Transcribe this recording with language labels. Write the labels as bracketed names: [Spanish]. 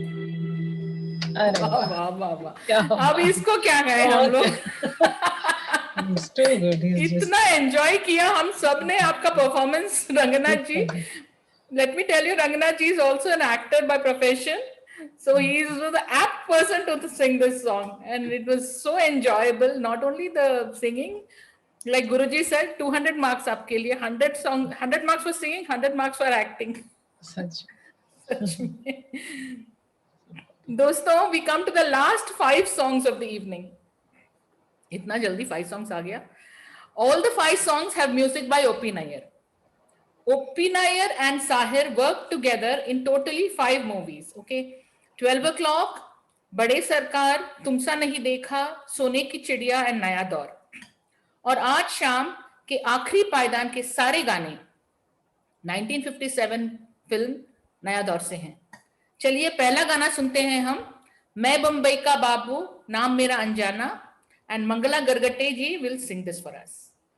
[Hindi] अरे वाह वाह, वाह वाह वाह। क्या अब बात। इसको क्या कहें हम लोग। [English] He's too good. He's just [Hindi] इतना एंजॉय किया हम सब ने आपका performance Ranganath ji. [English] Let me tell you, Ranganath ji is also an actor by profession, so he is the apt person to sing this song, and it was so enjoyable. Not only the singing, like Guruji said, 200 marks [Hindi] आपके लिए, [English] 100 marks for singing, 100 marks for acting. such. [Hindi] सच में। [English] दोस्तों, we come to the last 5 songs of the evening. [Hindi] इतना जल्दी [English] 5 songs [Hindi] आ गया। [English] All the 5 songs have music by O.P. Nair. O.P. Nair and Sahir worked together in totally 5 movies. [Hindi] Okay, 12 o'clock, बड़े सरकार, तुमसा नहीं देखा, सोने की चिड़िया एंड नया दौर। और आज शाम के आखिरी पायदान के सारे गाने 1957 फिल्म नया दौर से हैं। चलिए पहला गाना सुनते हैं हम, मैं बम्बई का बाबू, नाम मेरा अनजाना, and Mangla Gargate ji [English] Will sing this for us.